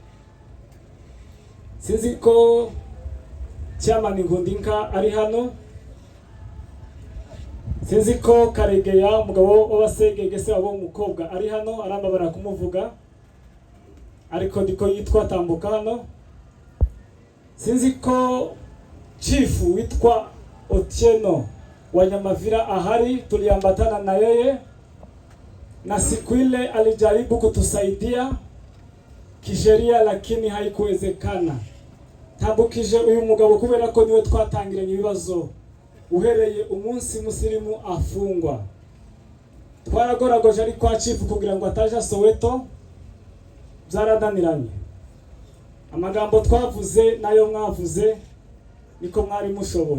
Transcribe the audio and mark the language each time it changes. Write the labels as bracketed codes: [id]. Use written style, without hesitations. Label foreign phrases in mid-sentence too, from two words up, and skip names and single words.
[rw] Sinzi ko Chairman Nkundinka ari hano, sinzi ko Karegeya umugabo w'abasegege se wabo umukobwa ari hano, arambabara kumuvuga, ariko ndiko yitwa Tambuka hano. [sw] Sinzi ko chief witwa Otieno wa Nyamavira ahari, tuliambatana na yeye, na siku ile alijaribu kutusaidia kisheria, lakini haikuwezekana. [rw] Tambukije uyu mugabo kubera ko niwe twatangiranye ibibazo uhereye umunsi Musirimu afungwa. Twaragoragoje ari kwa chief kugira ngo ataja Soweto, byaradaniranye. Amagambo twavuze nayo mwavuze niko mwari mushoboye.